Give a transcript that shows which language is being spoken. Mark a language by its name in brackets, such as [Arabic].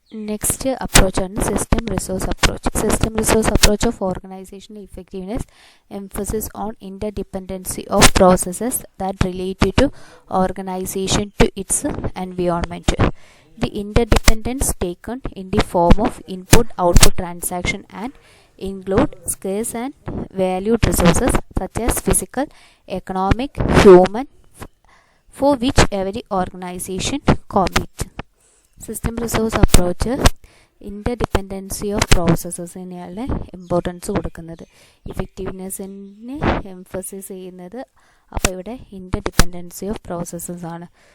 [Malayalam] Next അപ്രോച്ചാണ് [English] System resource approach. System resource approach of organizational effectiveness emphasis on interdependency of processes that related to organization to its environment. The interdependence taken in the form of input-output transaction and include scarce and valued resources such as physical, economic, human, for which every organization competes. [Malayalam] System resource approach ഇന്റർഡിപെൻഡൻസി of പ്രോസസ്സസിനെയാണ് importance കൊടുക്കുന്നത്. ഇഫക്റ്റീവ്നെസ്സിനെ emphasis ചെയ്യുന്നത് അപ്പോൾ ഇവിടെ ഇന്റർഡിപെൻഡൻസി of processes ആണ്.